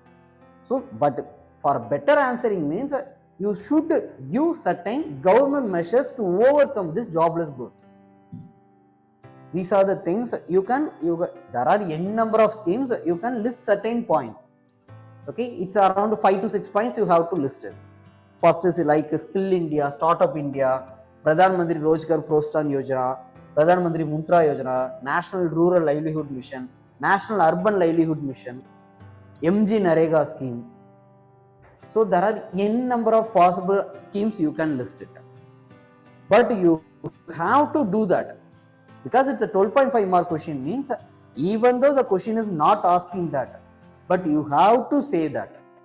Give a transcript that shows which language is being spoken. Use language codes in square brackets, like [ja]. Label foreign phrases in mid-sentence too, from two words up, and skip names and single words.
[en] So but for better answering means you should give certain government measures to overcome this jobless growth. These are the things there are n number of schemes, you can list certain points. Okay, it's around 5 to 6 points you have to list it. First is like Skill India, Startup India, Pradhan Mantri Rozgar Prostan Yojana, Pradhan Mantri Muntra Yojana, National Rural Livelihood Mission, National Urban Livelihood Mission, MG Narega scheme. So there are n number of possible schemes you can list it. But you have to do that, because it's a 12.5 mark question, means even though the question is not asking that, but you have to say that.